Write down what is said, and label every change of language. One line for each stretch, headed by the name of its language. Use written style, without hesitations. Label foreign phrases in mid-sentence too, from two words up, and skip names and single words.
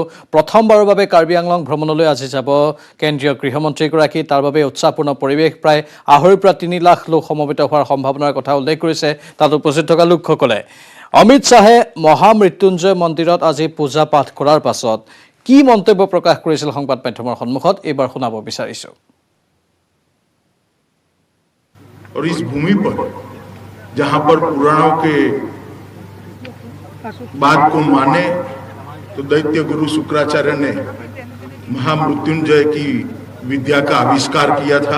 Assamese: প্ৰথমবাৰৰ বাবে কাৰ্বি আংলং ভ্ৰমণলৈ আজি যাব কেন্দ্ৰীয় গৃহমন্ত্ৰীগৰাকী। তাৰ বাবে উৎসাহপূৰ্ণ পৰিৱেশ। প্ৰায় 2.5 পৰা 3 লাখ লোক সমবেত হোৱাৰ সম্ভাৱনাৰ কথা উল্লেখ কৰিছে তাত উপস্থিত থকা লোকসকলে। অমিত শ্বাহে মহামৃত্যুঞ্জয় মন্দিৰত আজি পূজা পাঠ কৰাৰ পাছত কি মন্তব্য প্ৰকাশ কৰিছিল সংবাদ মাধ্যমৰ সন্মুখত, এইবাৰ শুনাব বিচাৰিছোঁ।
Hindi: और इस भूमि पर जहां पर पुराणों के बात को माने तो दैत्य गुरु शुक्राचार्य ने महामृत्युंजय की विद्या का आविष्कार किया था।